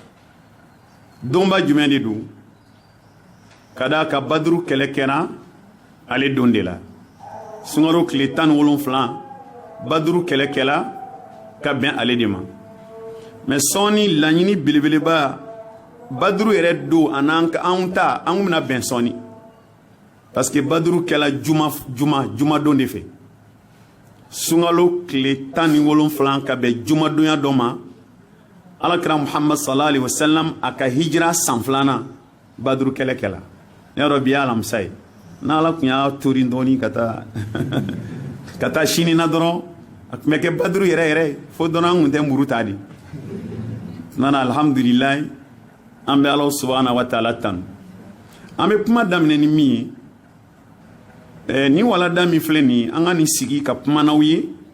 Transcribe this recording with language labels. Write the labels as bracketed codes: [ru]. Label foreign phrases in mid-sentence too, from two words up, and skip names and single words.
[bm] donba jumɛn de don ka d'a ka baduru kɛlɛ kɛra ale don de la sunkalo tile 17 baduru kɛlɛ kɛla ka bɛn ale de ma mɛ sɔɔni laɲini belebeleba baduru yɛrɛ don anw bɛna bɛn sɔɔni [fr] parce que [bm] baduru kɛla juma don de fɛ sunkalo tile 17 ka bɛn jumadonya dɔ ma alakira muhammad [ar] صلى الله عليه وسلم [bm] a ka hijira san 2nan baduru kɛlɛ kɛla ne yɔrɔ bi ye alamisa ye n'ala tun y'a tori dɔɔni ka taa sini na dɔrɔn a tun bɛ kɛ baduru yɛrɛ fo dɔrɔn an tun tɛ muru ta de nana alhamdulilayi an bɛ ala [ar] سبحانه وتعالى [bm] tanu an bɛ kuma daminɛ ni min ye ni walada min filɛ nin ye an ka nin sigi ka kuma n'aw ye